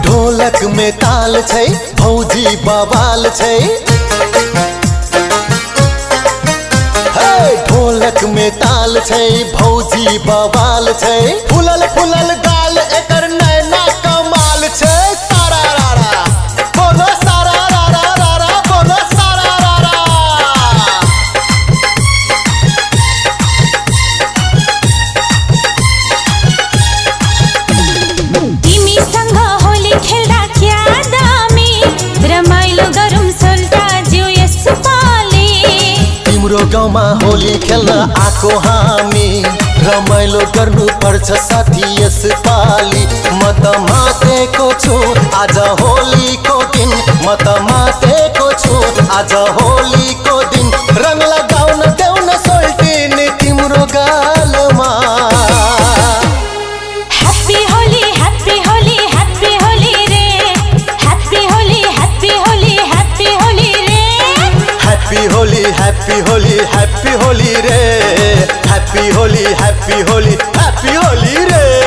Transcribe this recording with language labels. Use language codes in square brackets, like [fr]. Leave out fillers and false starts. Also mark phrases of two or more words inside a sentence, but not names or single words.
[mai] ढोलक में ताल छै भौजी बवाल छै ढोलक में ताल छै भौजी बवाल छै फुलल फुलल गाल एकर नैना कमाल छै सारा रारा बोलो सारा रारा रारा बोलो सारा रारा। [ne] तिमी संग होली खेल्दा क्या दामी रमाइलो गरौँ सोल्टा ज्यू यस पाली तिम्रो गाउँमा होली खेल्न आको हामी रमाइलो गर्नु पर्छ साथी यस पाली म त मातेको छु आज होलीको दिन म त मातेको छु आज होलीको दिन रंग लगाउन देउन सोल्टिन तिम्रो गालमा [en] Happy Holi Happy Holi Happy Holi re Happy Holi Happy Holi Happy Holi re Happy Holi Happy Holi Happy Holi re Happy Holi Happy Holi Happy Holi re.